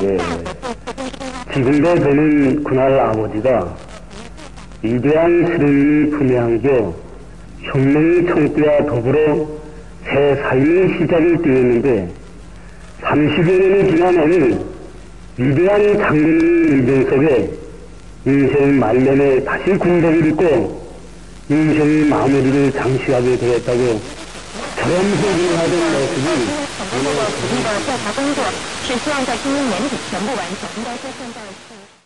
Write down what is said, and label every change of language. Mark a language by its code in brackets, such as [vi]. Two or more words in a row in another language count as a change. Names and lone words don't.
[ko] 지금도 저는 그날 아버지가 위대한 스승님이 품에 안겨 혁명의 청구와 더불어 새 삶의 시작을 띄웠는데 30여 년이 지난 오늘 위대한 장군의 인생 속에 인생 말년에 다시 군복을 입고 인생의 마무리를 장식하게 되었다고 저런 소리를 하던 모습이 [zh] 调查工作是希望在今年年底全部完成，应该说现在是